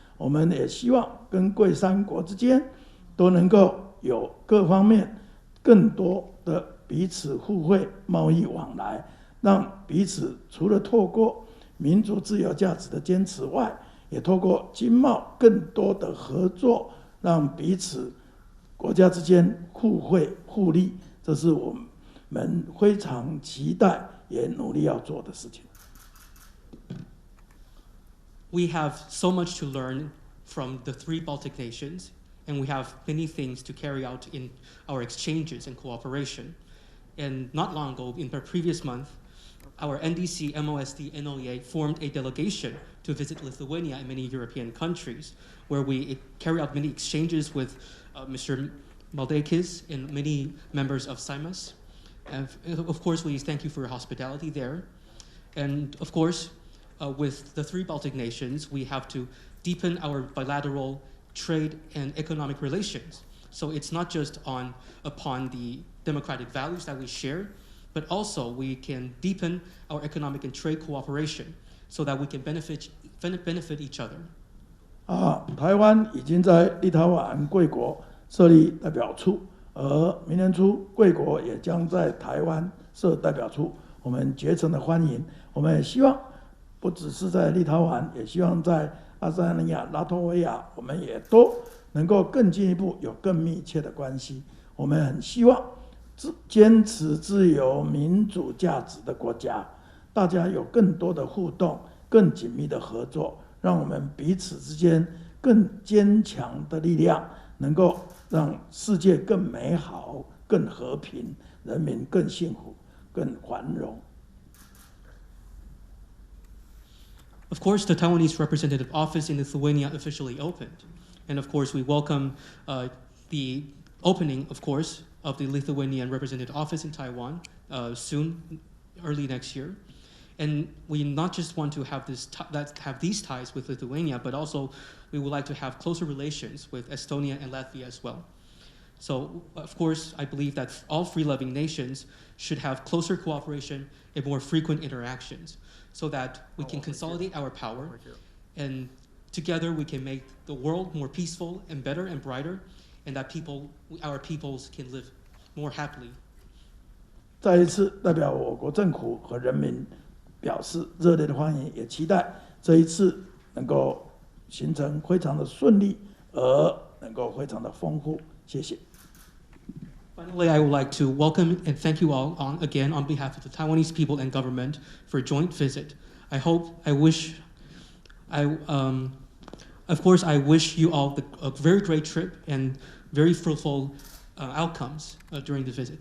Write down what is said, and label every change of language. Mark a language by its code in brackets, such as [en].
[zh] 我们也希望跟贵3国之间都能够有各方面更多的彼此互惠贸易往来，让彼此除了透过民主自由价值的坚持外，也透过经贸更多的合作，让彼此国家之间互惠互利，这是我们非常期待也努力要做的事情。 [en] We have so much to learn from the 3 Baltic nations, and we have many things to carry out in our exchanges and cooperation. And not long ago, in the previous month, our NDC, MOSD, NOEA formed a delegation to visit Lithuania and many European countries, where we carry out many exchanges with Mr. Maldekis and many members of SIMAS. And of course, we thank you for your hospitality there. And of course, with the 3 Baltic nations, we have to deepen our bilateral trade and economic relations. So it's not just upon the democratic values that we share, but also we can deepen our economic and trade cooperation so that we can benefit each other. [zh] 台湾已经在立陶宛贵国设立代表处，而明年初贵国也将在台湾设代表处，我们竭诚的欢迎。我们也希望不只是在立陶宛，也希望在爱沙尼亚、拉脱维亚，我们也都能够更进一步有更密切的关系。我们很希望坚持自由民主价值的国家，大家有更多的互动，更紧密的合作，让我们彼此之间更坚强的力量，能够让世界更美好、更和平，人民更幸福、更繁荣。 [en] Of course, the Taiwanese representative office in Lithuania officially opened. And of course, we welcome the opening, of course, of the Lithuanian representative office in Taiwan soon, early next year. And we not just want to have these ties with Lithuania, but also we would like to have closer relations with Estonia and Latvia as well. So, of course, I believe that all free-loving nations should have closer cooperation and more frequent interactions so that we can consolidate our power and together we can make the world more peaceful and better and brighter and that our peoples can live more happily. [zh] 再一次代表我国政府和人民表示热烈的欢迎，也期待这一次能够形成非常的顺利，而能够非常的丰富。谢谢。 [en] Finally, I would like to welcome and thank you all again on behalf of the Taiwanese people and government for a joint visit. Of course, I wish you all a very great trip and very fruitful outcomes during the visit.